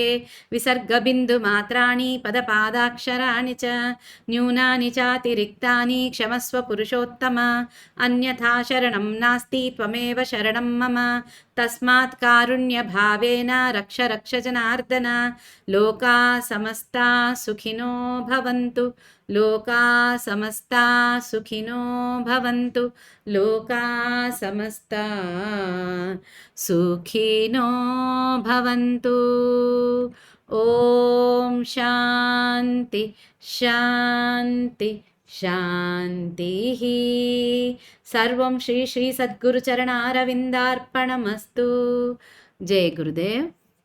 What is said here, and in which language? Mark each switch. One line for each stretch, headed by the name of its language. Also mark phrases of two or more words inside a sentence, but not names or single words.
Sanskrit: विसर्गबिन्दुमात्राणि पदपादाक्षराणि च न्यूनानि चातिरिक्तानि क्षमस्व पुरुषोत्तम. अन्यथा शरणं नास्ति त्वमेव शरणं मम. तस्मात् कारुण्यभावेन रक्ष रक्ष जनार्दन. लोका समस्ता सुखिनो भवन्तु. लोका समस्ता सुखिनो भवन्तु. लोका समस्ता सुखिनो भवन्तु. ॐ शान्ति शान्ति शान्ति. सर्वं श्री श्री सद्गुरु चरणारविन्दार्पणमस्तु. जय गुरुदेव्.